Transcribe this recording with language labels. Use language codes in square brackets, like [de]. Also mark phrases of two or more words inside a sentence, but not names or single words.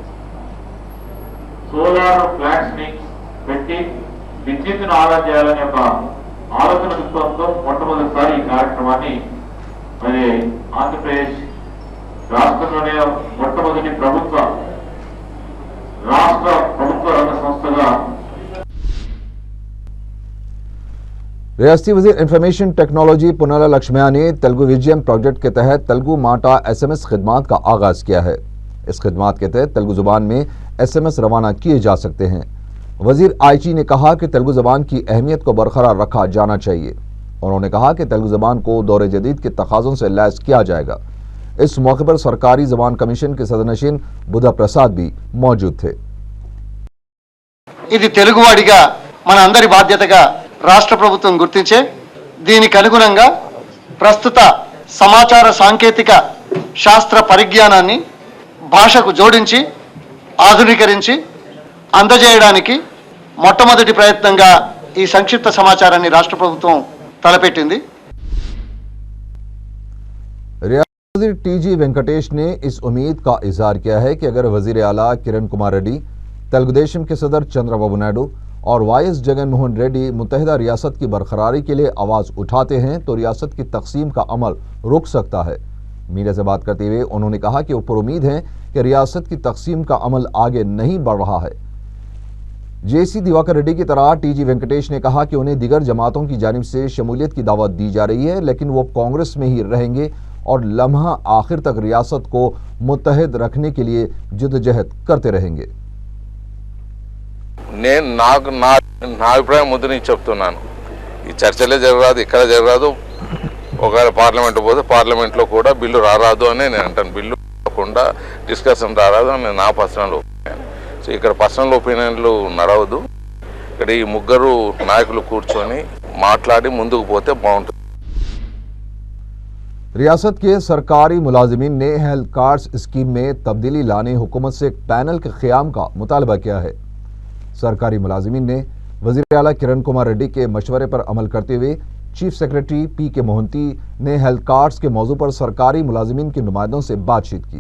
[te] సోలార్ ప్లాంట్స్ ని పెట్టి విద్యుత్తును ఆదా చేయాలనే ఒక ఆలోచన దృక్పథంతో మొట్టమొదటిసారి ఈ కార్యక్రమాన్ని మరి ఆంధ్రప్రదేశ్ రాష్ట్రంలోనే మొట్టమొదటి రాష్ట్ర ప్రభుత్వ రంగ సంస్థగా [ur] ریاستی وزیر [en] information technology [ur] پونالا لکشمیا نے تیلگو وجیم پروجیکٹ کے تحت تیلگو ماٹا SMS خدمات کا آغاز کیا ہے. اس خدمات کے تحت تیلگو زبان میں SMS روانہ کیے جا سکتے ہیں. وزیر IG نے کہا کہ تیلگو زبان کی اہمیت کو برقرار رکھا جانا چاہیے. انہوں نے کہا کہ تیلگو زبان کو دور جدید کے تقاضوں سے لیس کیا جائے گا. اس موقع پر سرکاری زبان کمیشن کے صدرنشین بدھا پرساد بھی موجود تھے. [te] ఇది తెలుగువాడిగా మన అందరి బాధ్యతగా రాష్ట్ర ప్రభుత్వం గుర్తించే దీనికి అనుగుణంగా ప్రస్తుత సమాచార సాంకేతిక శాస్త్ర పరిజ్ఞానాన్ని భాషకు జోడించి ఆధునీకరించి అందజేయడానికి మొట్టమొదటి ప్రయత్నంగా ఈ సంక్షిప్త సమాచారాన్ని రాష్ట్ర ప్రభుత్వం తలపెట్టింది। [ur] وزیر TG وینکٹیش نے اس امید کا اظہار کیا ہے کہ اگر وزیر اعلیٰ کرن کمار ریڈی، تیلگو دیشم کے صدر چندرابابو نائیڈو اور وائس جگن موہن ریڈی متحدہ ریاست کی برقراری کے لیے آواز اٹھاتے ہیں تو ریاست کی تقسیم کا عمل رک سکتا ہے. میڈیا سے بات کرتے ہوئے انہوں نے کہا کہ وہ پرامید ہیں کہ ریاست کی تقسیم کا عمل آگے نہیں بڑھ رہا ہے. JC دیواکر ریڈی کی طرح TG وینکٹیش نے کہا کہ انہیں دیگر جماعتوں کی جانب سے شمولیت کی دعوت دی جا رہی ہے، لیکن وہ کانگریس میں ہی رہیں گے اور لمحہ آخر تک ریاست کو متحد رکھنے کے لیے جدوجہد کرتے رہیں گے. [te] నేను నా అభిప్రాయం ముందు నుంచి చెప్తున్నాను, ఈ చర్చలే జరగరాదు, ఇక్కడ జరగరాదు, ఒకవేళ పార్లమెంట్ పోతే పార్లమెంట్లో కూడా బిల్లు రారాదు అని నేను అంటాను। బిల్లు కాకుండా డిస్కషన్ రారాదు అని నా [en] personal opinion. [te] సో ఇక్కడ [en] personal opinions [te] నడవదు, ఇక్కడ ఈ ముగ్గురు నాయకులు కూర్చొని మాట్లాడి ముందుకు పోతే బాగుంటుంది। [ur] ریاست کے سرکاری ملازمین نے [en] health cards scheme [ur] میں تبدیلی لانے حکومت سے ایک پینل کے قیام کا مطالبہ کیا ہے. سرکاری ملازمین نے وزیر اعلیٰ کرن کمار ریڈی کے مشورے پر عمل کرتے ہوئے چیف سیکریٹری PK موہنتی نے [en] health cards [ur] کے موضوع پر سرکاری ملازمین کے نمائندوں سے بات چیت کی.